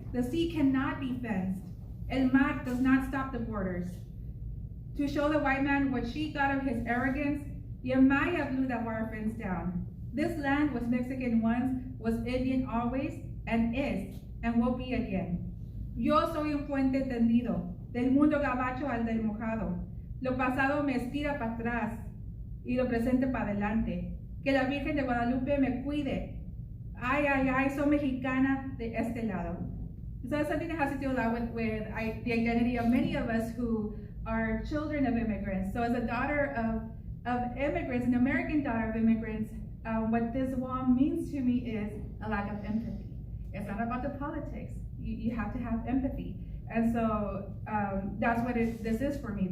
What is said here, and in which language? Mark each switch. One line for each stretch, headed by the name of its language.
English: The sea cannot be fenced. El mar does not stop the borders. To show the white man what she thought of his arrogance, Yamaya blew that wire fence down. This land was Mexican once, was Indian always, and is, and will be again.
Spanish: Yo soy un puente tendido, del mundo gabacho al del mojado. Lo pasado me estira para atrás y lo presente para adelante. Que la Virgen de Guadalupe me cuide. Ay, ay, ay, soy mexicana de este lado.
English: So it's something that has to do a lot with the identity of many of us who are children of immigrants. So as a daughter of immigrants, an American daughter of immigrants, what this wall means to me is a lack of empathy. It's not about the politics. You have to have empathy. And so that's what this is for me.